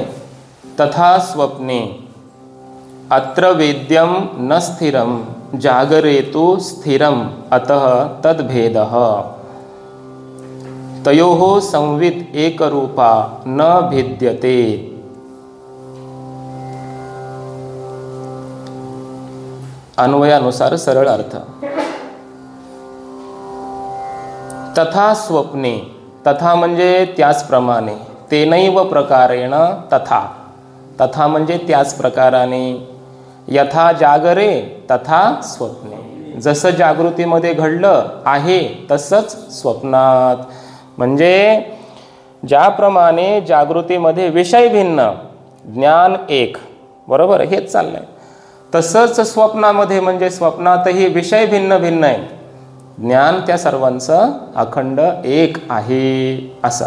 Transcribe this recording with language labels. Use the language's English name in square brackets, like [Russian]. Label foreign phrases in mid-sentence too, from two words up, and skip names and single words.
[Sanskrit] तथा स्वप्ने अत्र वेद्यं न स्थिरं जागरे तु स्थिरं अतः तद्भेदः तयोः संवित् एकरूपा न भिद्यते। [Marathi] अन्वयानुसार सरळ अर्थ। [Sanskrit] तथा स्वप्ने, [Marathi] तथा म्हणजे त्याचप्रमाणे, [Sanskrit] तेनैव प्रकारेण तथा, तथा [Marathi] म्हणजे त्याच प्रकाराने, [Sanskrit] यथा जागरे तथा स्वप्ने, [Marathi] जसं जागृतीमध्ये घडलं आहे तसंच स्वप्नात, म्हणजे ज्याप्रमाणे जागृतीमध्ये विषय भिन्न ज्ञान एक, बरोबर हेच चाललंय, तसंच स्वप्नामध्ये म्हणजे स्वप्नातही विषय भिन्न भिन्न आहे, ज्ञान त्या सर्वांचं अखंड एक आहे असं.